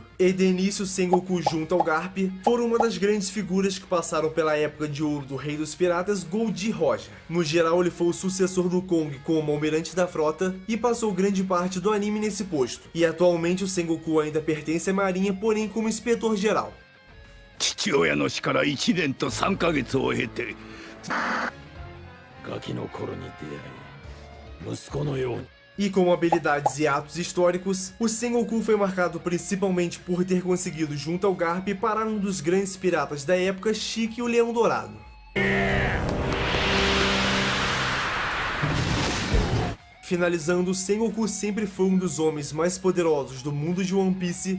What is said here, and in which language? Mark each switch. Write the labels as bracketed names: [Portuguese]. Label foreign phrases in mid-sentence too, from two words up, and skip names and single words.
[Portuguese] E de início, Sengoku junto ao Garp foram uma das grandes figuras que passaram pela época de ouro do Rei dos Piratas, Goldie Roger. No geral, ele foi o sucessor do Kong como almirante da frota e passou grande parte do anime nesse posto. E atualmente o Sengoku ainda pertence à marinha, porém como inspetor geral. [Japanese] 父親の死から1年と3ヶ月を経てガキの頃に出会い息子のように [Portuguese] E com habilidades e atos históricos, o Sengoku foi marcado principalmente por ter conseguido junto ao Garp parar um dos grandes piratas da época, Chique, o Leão Dourado. Finalizando, Sengoku sempre foi um dos homens mais poderosos do mundo de One Piece.